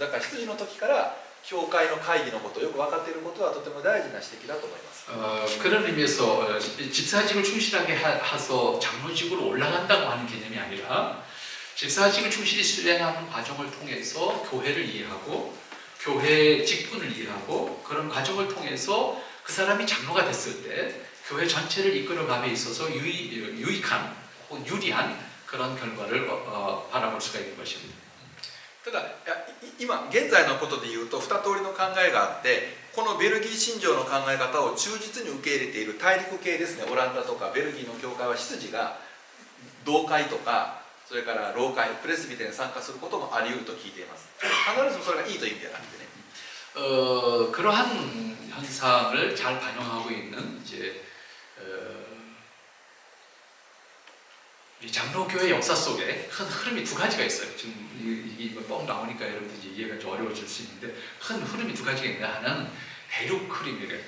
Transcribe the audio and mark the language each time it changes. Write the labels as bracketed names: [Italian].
[Japanese] だから執事の時から教会の会議のことをよく分かっていることはとても大事な指摘だと思います。 [Korean] 그런 의미에서 집사직을 충실하게 해서 장로직으로 올라간다고 하는 개념이 아니라 집사직을 충실히 수행하는 과정을 통해서 교회를 이해하고 교회 직분을 이해하고 그런 과정을 통해서 그 사람이 장로가 됐을 때 교회 전체를 이끌어감에 있어서 유익한 혹은 유리한 그런 결과를 바라볼 수가 있는 것입니다. [Japanese] ただ今現在のことでいうと2通りの考えがあって、このベルギー信条の考え方を忠実に受け入れている大陸系ですね、オランダとかベルギーの教会は執事が同会とかそれから老会プレスビテに参加することもあり得ると聞いています。必ずしもそれがいいという意味ではなくてね。 [Korean] 그러한 현상을 잘 반영하고 있는 이제 이 장로교회 역사 속에 큰 흐름이 두 가지가 있어요. 지금 이게 뻥 나오니까 여러분들 이제 이해가 좀 어려워질 수 있는데 큰 흐름이 두 가지가 있는데, 하나는 대륙 흐름이래요.